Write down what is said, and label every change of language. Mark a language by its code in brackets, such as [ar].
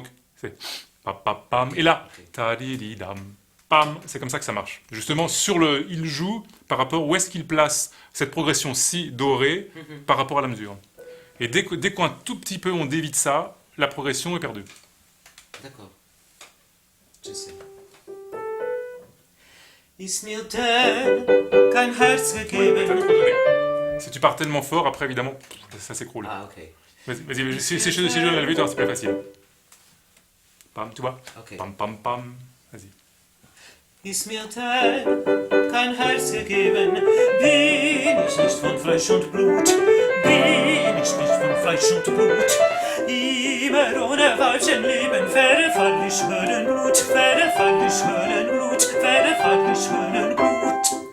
[fr] Donc, c'est papa pam. Et là, ta-di-di-dam. Pam, c'est comme ça que ça marche. Justement, il joue par rapport où est-ce qu'il place cette progression si dorée par rapport à la mesure. Et dès qu'un tout petit peu on dévie de ça, la progression est perdue. D'accord. Je sais. [de] Ist mir denn kein Herz gegeben. [fr] Si tu pars tellement fort, après évidemment, ça s'écroule. Ah, ok. Vas-y, si je donne la lever, c'est plus facile. Pam, tu vois. Ok. Pam, pam, pam. Vas-y. [de] Ist mir denn kein Herz gegeben, bin ich nicht von Fleisch und Blut, bin ich nicht von Fleisch und Blut. Immer ohne Weibchen leben, verfall ich Höllenblut, verfall ich Höllenblut, verfall ich Höllenblut.